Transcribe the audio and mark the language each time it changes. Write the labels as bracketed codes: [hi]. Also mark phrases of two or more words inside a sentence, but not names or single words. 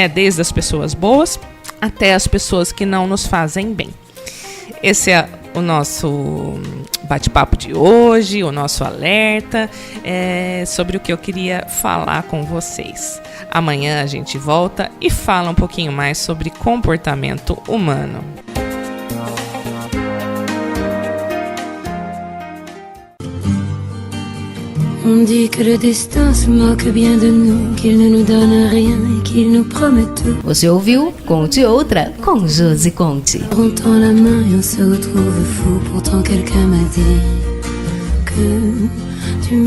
[pt] Desde as pessoas boas até as pessoas que não nos fazem bem. Esse é o nosso bate-papo de hoje, o nosso alerta sobre o que eu queria falar com vocês. Amanhã a gente volta e fala um pouquinho mais sobre comportamento humano. [fr] On dit que le destin se moque bien de nous, qu'il ne nous donne rien et qu'il nous promet tout. [pt] Você ouviu Conte Outra com Josi Conte. [fr] On tend la main et on se retrouve fou. Pourtant quelqu'un m'a dit que tu m'aimes encore.